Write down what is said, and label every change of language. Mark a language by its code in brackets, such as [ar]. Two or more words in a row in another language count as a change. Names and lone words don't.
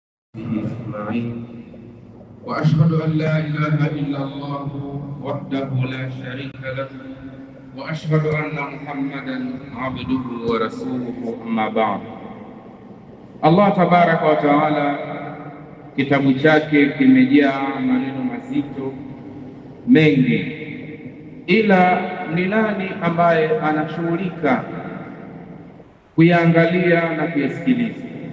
[ar] أجمعين وأشهد أن لا إله إلا الله وحده لا شريك له وأشهد أن محمدا عبده ورسوله أما بعد. الله تبارك وتعالى, [sw] kitabu chake kimejaa maneno mazito mengi, ila ni nani ambaye anashughulika kuyaangalia na kuyasikiliza?